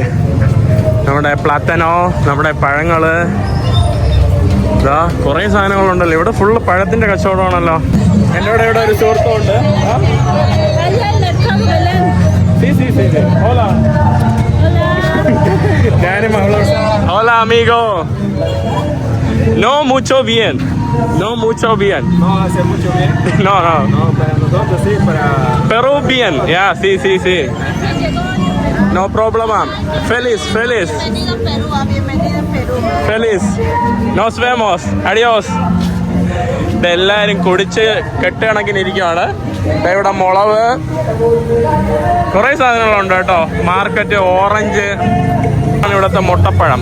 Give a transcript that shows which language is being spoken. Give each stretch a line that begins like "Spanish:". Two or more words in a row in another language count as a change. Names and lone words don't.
Malayalam: നമ്മുടെ പ്ലാത്തനോ, നമ്മുടെ പഴങ്ങള്, ഇതാ കുറേ സാധനങ്ങളുണ്ടല്ലോ. ഇവിടെ ഫുള്ള് പഴത്തിൻ്റെ കച്ചവടമാണല്ലോ. എൻ്റെ ഇവിടെ ഒരു സുഹൃത്തുണ്ട്. ഞാനും അവളോട്
Spanish: hola amigo. No mucho bien. No hace mucho bien. No, para nosotros sí, para... Pero bien, ya, sí.
English: No problem ma'am.
Spanish: Feliz feliz feliz nos vemos adiós.
Malayalam: ഇതെല്ലാവരും കുടിച്ച് കെട്ടുകണക്കിനിരിക്കുകയാണ്. ഇവിടെ മുളക് കുറേ സാധനങ്ങളുണ്ട് കേട്ടോ. മാർക്കറ്റ്, ഓറഞ്ച് ആണ് ഇവിടുത്തെ മുട്ടപ്പഴം.